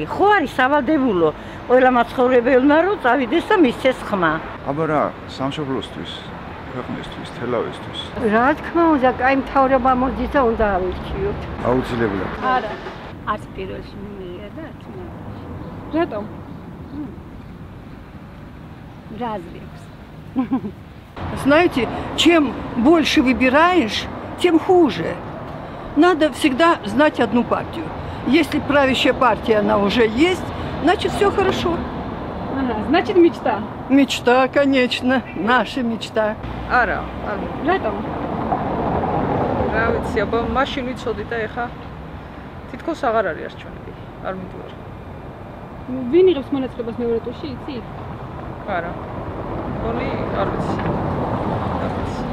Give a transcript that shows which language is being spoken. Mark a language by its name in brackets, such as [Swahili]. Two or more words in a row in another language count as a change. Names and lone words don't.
[Georgian] ხო არის სავალდებულო ყველა მაცხოვრებელმა რომ წავიდეს და მისცეს ხმა. აბა რა, სამშობლოსთვის, ქვეყნისთვის, თელავისთვის. რა თქმა უნდა, კაი მთავრობა მოდის და უნდა ავირჩიოთ. აუცილებლად. არა. არც პირველში მიიღე და არც მეორე. რატომ? [Russian] Разрез. Знаете, чем больше выбираешь, тем хуже. Надо всегда знать одну партию. Если правящая партия, она уже есть, значит, все хорошо. Ага, значит, мечта. Мечта, конечно, наша мечта. [Georgian] არა, რატომ? რა ვიცი, აბა მაშინ ვიცოდი და ეხა თითქოს აღარ არის არჩევნები. არ მიდივარ. ვინ იღებს მონაწილეობას მეორე ტურში, იცით? არა. გონი არ ვიცი.